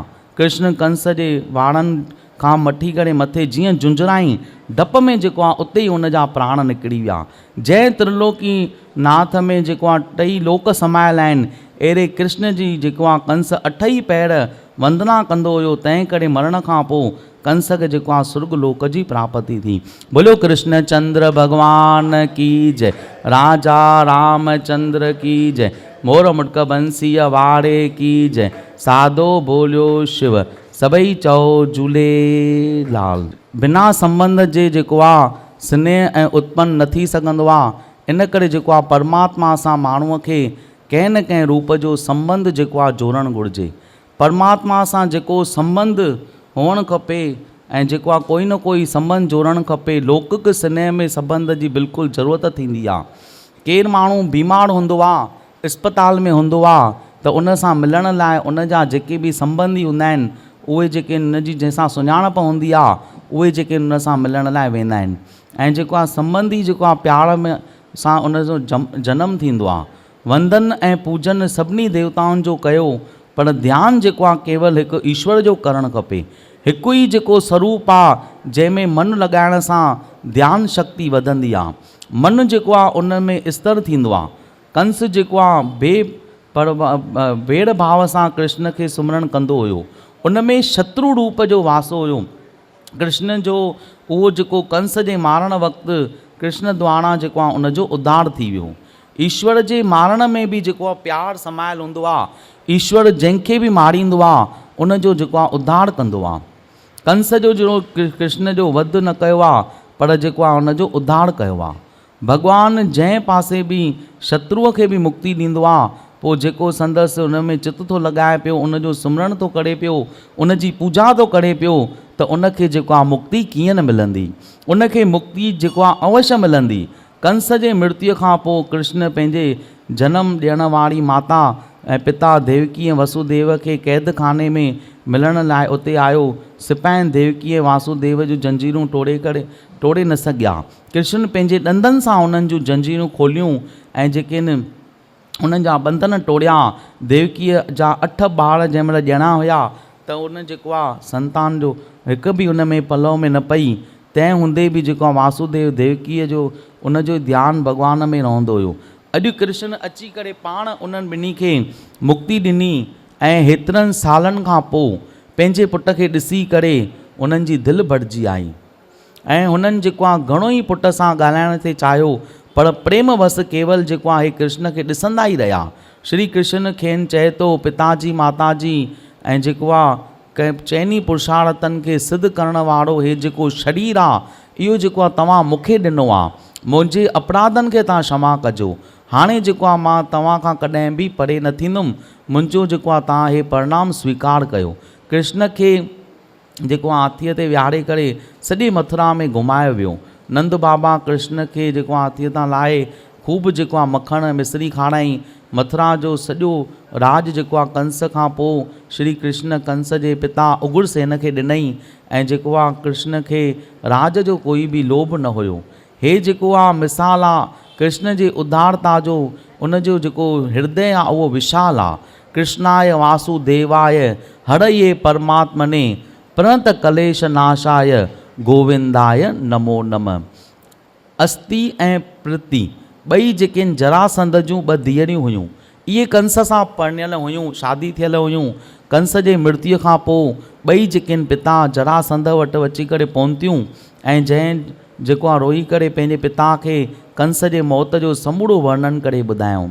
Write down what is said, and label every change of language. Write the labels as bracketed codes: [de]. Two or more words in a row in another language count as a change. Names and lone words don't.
[sd] कृष्ण कंस जे वाणनि खां मठी करे मथे जीअं झुंझराई, डप में जेको आहे उते ई हुन जा प्राण निकिरी विया। जंहिं त्रिलोकी नाथ में जेको आहे टई लोक समायल आहिनि, अहिड़े कृष्ण जी जेको आहे कंस अठई पैर वंदना कंदो हुयो। तंहिं करे मरण खां पोइ कंस खे जेको आहे सुर्ग लोक जी प्राप्ति थी। [hi] बोलो कृष्ण चंद्र भगवान की जय, राजा रामचंद्र की जय, [sd] मोर मुटक बंसीअ वारे की जय, साधो बोलियो शिव सभई चओ झूलेलाल। बिना संबंध जे जेको आहे स्नेह ऐं उत्पन्न न थी सघंदो आहे। इन करे जेको आहे परमात्मा सां माण्हूअ खे कंहिं न कंहिं रूप जो संबंध जेको आहे जोड़णु घुरिजे। परमात्मा सां जेको संबंध हुअणु खपे ऐं जेको आहे कोई न कोई संबंध जोड़णु खपे। लौकिक स्नेह में संबंध जी बिल्कुलु ज़रूरत थींदी आहे। केरु माण्हू बीमार हूंदो आहे, अस्पताल में हूंदो आहे, त उन सां मिलण लाइ उन जा जेके बि संबंधी हूंदा आहिनि, उहे जेके उन जी जंहिंसां सुञाणप हूंदी आहे, उहे जेके उन सां मिलण लाइ वेंदा आहिनि। ऐं जेको आहे संबंधी जेको आहे प्यार में सां उन जो जनमु थींदो आहे। वंदन ऐं पूजन सभिनी देवताउनि जो कयो, पर ध्यानु जेको आहे केवल हिकु ईश्वर जो करणु खपे। हिकु ई जेको स्वरूप आहे जंहिंमें मन लॻाइण सां ध्यानु शक्ति वधंदी आहे। मन जेको आहे उन में स्तर थींदो आहे। कंस जेको आहे भेड़ भाव सां कृष्ण खे सुमरण कंदो हुयो। उन में शत्रु रूप जो वासो हुयो। कृष्ण जो उहो जेको कंस जे मारण वक़्तु कृष्ण द्वारा जेको आहे उनजो उद्धार थी वियो। ईश्वर जे मारण में बि जेको आहे प्यारु समायल हूंदो आहे। ईश्वर जंहिंखे बि मारींदो आहे उनजो जेको आहे उद्धार कंदो आहे। कंस जो जो कृष्ण जो वध न कयो आहे, पर जेको आहे उनजो उद्धार कयो आहे। भॻवानु जंहिं पासे बि शत्रुअ खे बि मुक्ति ॾींदो आहे, पोइ जेको संदसि उन में चित थो लॻाए पियो, उनजो सिमरन थो करे पियो, उनजी पूॼा थो करे पियो, त उनखे जेको आहे मुक्ति कीअं न मिलंदी, उनखे मुक्ति जेको आहे अवश्य मिलंदी। कंस जे मृत्युअ खां पोइ कृष्ण पंहिंजे जनम ॾियण वारी माता ऐं पिता देवकी ऐं वसुदेव खे क़ैद खाने में मिलण लाइ उते आयो। सिपाहिनि देवकी ऐं वासुदेव जूं जंजीरूं तोड़े न सघिया। कृष्ण पंहिंजे ॾंदनि सां उन्हनि जूं जंजीरूं खोलियूं ऐं जेके आहिनि उन्हनि जा बंधन तोड़िया। देवकीअ जा 8 ॿार जंहिं महिल ॼणा हुया त उन जेको आहे संतान जो हिकु बि उन में पलव में न पई। तंहिं हूंदे बि जेको आहे वासुदेव देवकीअ जो उनजो ध्यानु भॻवान में रहंदो हुयो। अॼु कृष्ण अची करे पाण उन्हनि ॿिन्ही खे मुक्ति ॾिनी ऐं हेतिरनि सालनि खां पोइ पंहिंजे पुट खे ॾिसी करे उन्हनि जी दिलि भरिजी आई ऐं हुननि जेको आहे घणो ई पुट सां ॻाल्हाइण ते चाहियो, पर प्रेम बस केवल जेको आहे कृष्ण खे ॾिसंदा ई रहिया। श्री कृष्ण खेनि चए थो पिताजी माताजी ऐं जेको आहे कंहिं चइनी पुरुषार्थनि खे सिद्ध करण वारो हे जेको शरीर आहे इहो जेको आहे तव्हां मूंखे ॾिनो आहे, मुंहिंजे अपराधनि खे तव्हां क्षमा कजो। हाणे जेको आहे मां तव्हां खां कॾहिं बि परे न थींदुमि, मुंहिंजो जेको आहे तव्हां हे परिणाम स्वीकार कयो। कृष्ण खे जेको आहे हाथीअ ते विहारे करे सॼी मथुरा में घुमायो वियो। नंद बाबा कृष्ण खे जेको आहे हाथीअ तां लाहे ख़ूब जेको आहे मखण मिश्री खाराई। मथुरा जो सॼो राज जेको आहे कंस खां पोइ श्री कृष्ण कंस जे पिता उग्रसेन खे ॾिनई ऐं जेको आहे कृष्ण खे राज जो कोई बि लोभ न हुयो। हे जेको आहे मिसाल आहे कृष्ण जे उदारता जो, उनजो जेको हृदय आहे उहो विशाल आहे। [sa] कृष्णाय वासुदेवाय हरये परमात्मने प्रणत कलेश नाशाय गोविंदाय नमो नमः। [sd] अस्ति ऐं प्रति ॿई जेके जरासंध जूं 2 धीअरियूं हुयूं, इहे कंस सां परिणियल हुयूं, शादी थियल हुयूं। कंस जे मृत्युअ खां पोइ ॿई जेके पिता जरासंध वटि अची करे पहुतियूं ऐं जंहिं जेको आहे रोई करे पंहिंजे पिता खे कंस जे मौत जो समूरो वर्णन करे ॿुधायूं।